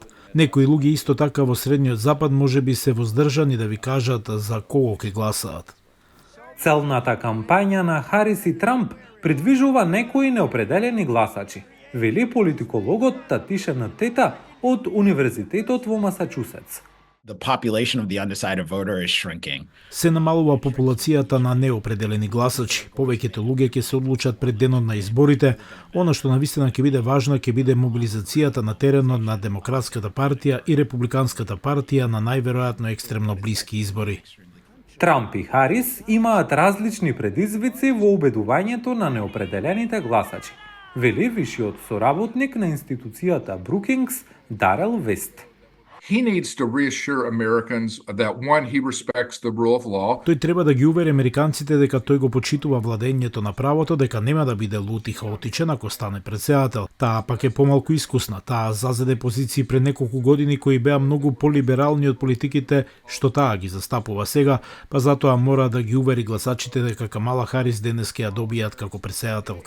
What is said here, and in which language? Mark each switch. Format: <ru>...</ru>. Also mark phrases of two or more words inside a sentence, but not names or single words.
<mk>Некои луѓе исто така во Средниот Запад може би се воздржани да ви кажат за кого ќе гласаат. Целната кампања на Харис и Трамп придвижува некои неопределени гласачи, вели политикологот Татишана Тета од Универзитетот во Масачусетс.</mk> <en>The population of the undecided voter is shrinking.</en> <mk>Се намалува популацијата на неопределени гласачи. Повеќето луѓе ќе се одлучат пред денот на изборите. Она што навистина ќе биде важно ќе биде мобилизацијата на теренот на Демократската партија и Републиканската партија на најверојатно екстремно блиски избори. Трамп и Харис имаат различни предизвици во убедувањето на неопределените гласачи, вели вишиот соработник на институцијата Brookings Дарел Вест.</mk> <en>He needs to reassure Americans that one, he respects the rule of law.</en> <mk>Тој треба да ги увери американците дека тој го почитува владењето на правото, дека нема да биде лут и хаотичен ако стане председател. Таа пак е помалку искусна. Таа зазеде позиции пред неколку години кои беа многу полиберални од политиките што таа ги застапува сега, па затоа мора да ги увери гласачите дека Камала Харис денес ќе ја добијат како председателка.</mk>